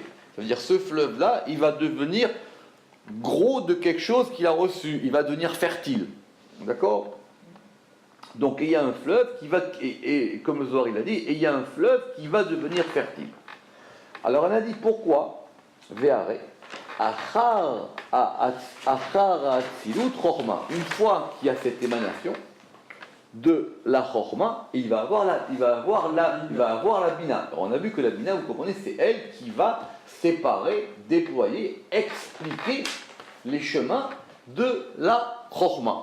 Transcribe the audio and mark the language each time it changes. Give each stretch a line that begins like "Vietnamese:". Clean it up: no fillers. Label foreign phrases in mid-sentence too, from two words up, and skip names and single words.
French: Ça veut dire, ce fleuve-là, il va devenir gros de quelque chose qu'il a reçu. Il va devenir fertile. D'accord? Donc, il y a un fleuve qui va, et comme le Zohar il a dit, il y a un fleuve qui va devenir fertile. Alors, on a dit pourquoi? Ve'are.
Hebrew: אחר אצילות חכמה.
French: Une fois qu'il y a cette émanation de la chokhma, il va avoir la bina. Alors on a vu que la bina, vous comprenez, c'est elle qui va séparer, déployer, expliquer les chemins de la chokhma.